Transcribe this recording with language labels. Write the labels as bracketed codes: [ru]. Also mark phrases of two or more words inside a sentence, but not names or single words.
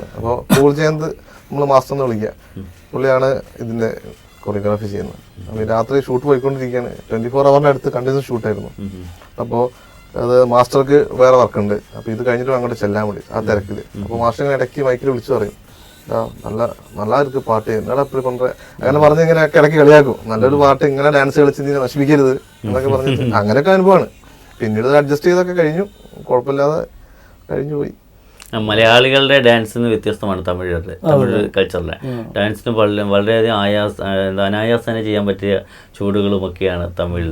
[ml] അപ്പോൾ കൂൾ ജയന്ത് നമ്മൾ മാസ്റ്റർ എന്ന് വിളിക്കുക, പുള്ളിയാണ് ഇതിൻ്റെ കൊറിയോഗ്രാഫി ചെയ്യുന്നത്. അപ്പോൾ രാത്രി ഷൂട്ട് പോയിക്കൊണ്ടിരിക്കുകയാണ്, 24 hours അടുത്ത് കണ്ടിന്യൂസ് ഷൂട്ടായിരുന്നു. അപ്പോൾ അത് മാസ്റ്റർക്ക് വേറെ വർക്കുണ്ട്, അപ്പോൾ ഇത് കഴിഞ്ഞിട്ട് അങ്ങോട്ട് ചെല്ലാൻ വേണ്ടി ആ തിരക്കിൽ. അപ്പോൾ മാസ്റ്റർ ഇടയ്ക്ക് മൈക്കിൽ വിളിച്ചു പറയും, [ta] நல்லா இருக்கு பாட்டு, என்னடா இப்படி பண்ற, [ml] അങ്ങനെ പറഞ്ഞ് ഇങ്ങനെ ഇടയ്ക്ക് കളിയാക്കും. നല്ലൊരു പാട്ട് ഇങ്ങനെ ഡാൻസ് കളിച്ച് നീ നശിപ്പിക്കരുത് എന്നൊക്കെ പറഞ്ഞിട്ട് അങ്ങനെയൊക്കെ അനുഭവമാണ്. പിന്നീട് അഡ്ജസ്റ്റ് ചെയ്തൊക്കെ കഴിഞ്ഞു, കുഴപ്പമില്ലാതെ കഴിഞ്ഞു പോയി. മലയാളികളുടെ ഡാൻസിന് വ്യത്യസ്തമാണ് തമിഴ് കൾച്ചറിലെ ഡാൻസിന് വളരെയധികം അനായാസന ചെയ്യാൻ പറ്റിയ ചൂടുകളുമൊക്കെയാണ് തമിഴിൽ.